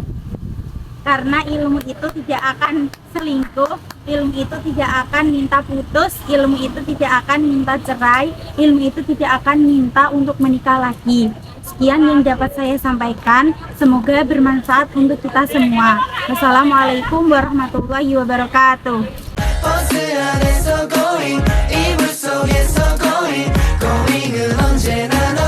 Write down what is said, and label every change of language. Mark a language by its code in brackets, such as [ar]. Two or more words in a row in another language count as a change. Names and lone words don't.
[id] Karena ilmu itu tidak akan selingkuh, ilmu itu tidak akan minta putus, ilmu itu tidak akan minta cerai, ilmu itu tidak akan minta untuk menikah lagi. Sekian yang dapat saya sampaikan, semoga bermanfaat untuk kita semua. [ar] والسلام عليكم ورحمة الله وبركاته. [ko] 버스 안에서 going 이불 속에서 [en] going going [ko] 은 언제나